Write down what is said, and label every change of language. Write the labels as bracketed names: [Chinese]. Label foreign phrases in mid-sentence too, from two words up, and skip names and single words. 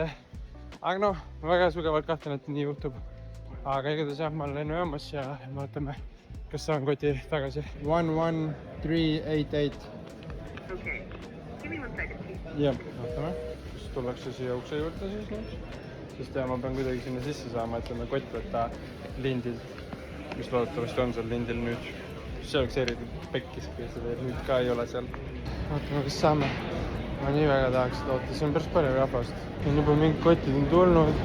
[Estonian] Aga ma väga sugevalt kahtlen, et nii juhtub. Aga igatahes jah, ma olen lennujaamas ja vaatame, kas saan koti tagasi. 11388. [English] Okay. Give me 1 second. [Estonian] Jah, vaatame, kas tullakse siia ukse juurde siis nüüd. sest ma pean kuidagi sinna sisse saama, et enda kott võtta lindil, mis loodetavasti on seal lindil nüüd. See oleks eriti pekkis, kui seda nüüd ka ei ole seal. Vaatame, kas saame. Ma nii väga tahaks loota, see on päris palju rahvast. On juba mingid kotid on tulnud.